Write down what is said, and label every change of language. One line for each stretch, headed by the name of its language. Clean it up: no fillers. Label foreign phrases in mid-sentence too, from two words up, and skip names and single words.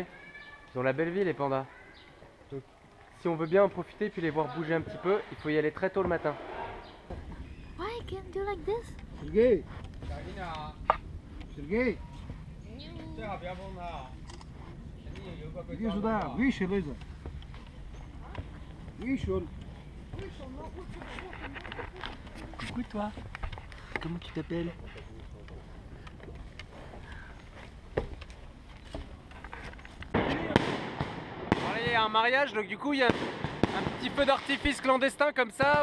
French: Ils ont la belle vie les pandas. Donc, si on veut bien en profiter puis les voir bouger un petit peu, il faut y aller très tôt le matin.
English: Why can't do like this?
Russian: Sergei, Sergei, иди сюда, выше, Лиза. Выше он.
French: Coucou toi, comment tu t'appelles? Il y a un mariage, donc du coup il y a un petit feu d'artifice clandestin comme ça.